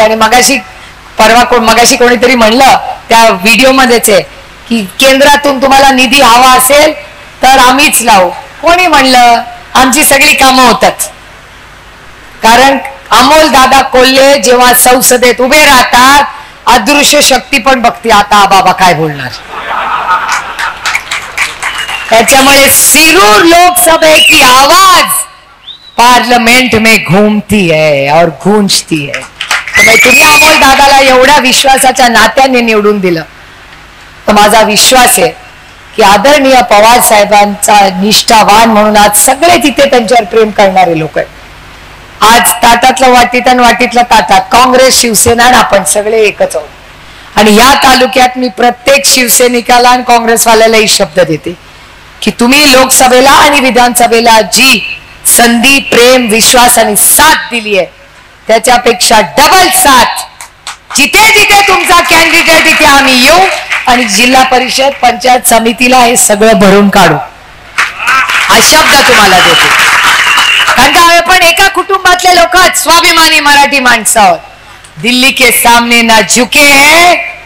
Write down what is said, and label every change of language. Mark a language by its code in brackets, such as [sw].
[mr] आणि मगाशी कोणीतरी म्हणलं त्या व्हिडिओ मध्येच आहे की केंद्रातून तुम्हाला निधी हवा असेल तर आम्हीच लावू. कोणी म्हणलं? आमची सगळी कामं होतात. कारण अमोल दादा कोल्हे जेव्हा संसदेत उभे राहतात, अदृश्य शक्ती पण बघते आता बाबा काय बोलणार. त्याच्यामुळे [hi] शिरूर लोकसभा की आवाज पार्लियामेंट में घूमती है और गूंजती है. [mr] तुम्ही अमोल दादाला एवढ्या विश्वासाच्या नात्याने निवडून दिलं, तर माझा विश्वास आहे की आदरणीय पवार साहेबांचा निष्ठावान म्हणून आज सगळे तिथे त्यांच्यावर प्रेम करणारे लोक आहेत. आज ताटातलं वाटीत आणि वाटीतलं ताटात काँग्रेस शिवसेना आणि आपण सगळे एकच आहोत. आणि या तालुक्यात मी प्रत्येक शिवसैनिकाला आणि काँग्रेसवाल्यालाही शब्द देते की तुम्ही लोकसभेला आणि विधानसभेला जी संधी, प्रेम, विश्वास आणि साथ दिली आहे त्याच्यापेक्षा डबल साथ जिथे जिथे तुमचा कॅन्डिडेट तिथे आम्ही येऊ आणि जिल्हा परिषद पंचायत समितीला हे सगळं भरून काढू हा शब्द तुम्हाला देते. कारण का आम्ही पण एका कुटुंबातले लोक, स्वाभिमानी मराठी माणसं आहोत. [hi] दिल्ली के सामने ना झुके हैं.